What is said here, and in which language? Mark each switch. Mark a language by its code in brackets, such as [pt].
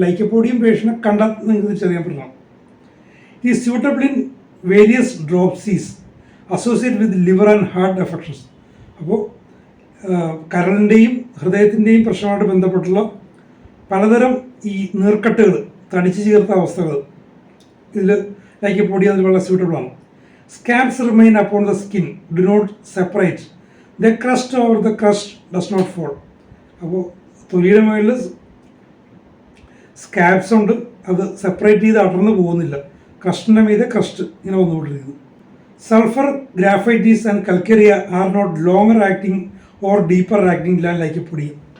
[ml] അപ്പോൾ ലൈക്കോപോഡിയം പേഷ്യനെ കണ്ടാൽ നിങ്ങൾക്ക് തിരിച്ചറിയാൻ പറ്റണം. [en] ഈ suitable in various dropsies associate with liver and heart affections. [ml] അപ്പോൾ കരളിൻ്റെയും ഹൃദയത്തിൻ്റെയും പ്രശ്നമായിട്ട് ബന്ധപ്പെട്ടുള്ള പലതരം ഈ നീർക്കെട്ടുകൾ, തടിച്ചു ചേർത്ത അവസ്ഥകൾ ഇതിൽ ലൈക്കോപോഡിയം അതിൽ വളരെ സ്യൂട്ടബിളാണ്. [en] Scabs remain upon the skin, do not separate. The crust over the crust does not fall. [ml] അപ്പോൾ തൊലിയുടെ മുകളിൽ സ്കാബ്സ് ഉണ്ട്, അത് സെപ്പറേറ്റ് ചെയ്ത് അടർന്നു പോകുന്നില്ല. ക്രസ്റ്റിൻ്റെ മീതെ ക്രസ്റ്റ് ഇങ്ങനെ വന്നുകൊണ്ടിരിക്കുന്നു. [en] Sulphur, graphites and calcarea are not longer acting or deeper acting than lycopodium.